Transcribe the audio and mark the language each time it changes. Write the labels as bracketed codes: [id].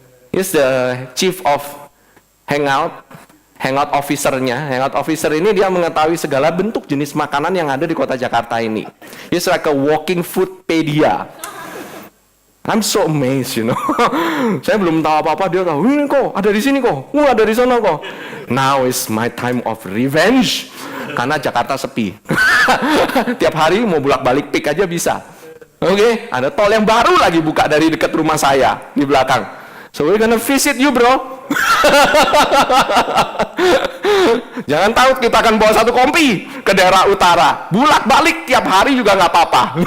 [en] He's the chief of hangout officer-nya. [id] Hangout officer ini dia mengetahui segala bentuk jenis makanan yang ada di kota Jakarta ini. [en] He's like a walking foodpedia. I'm so amazed, [id] Saya belum tahu apa-apa, dia tahu, ini kok, ada di sini kok, ada di sana kok. [en] Now is my time of revenge. [id] Karena Jakarta sepi. Tiap hari mau bolak-balik pik aja bisa. Oke, ada tol yang baru lagi buka dari dekat rumah saya, di belakang. [en] So we're gonna visit you, bro. [id] Jangan tahu kita akan bawa satu kompi ke daerah utara. Bolak-balik tiap hari juga nggak apa-apa.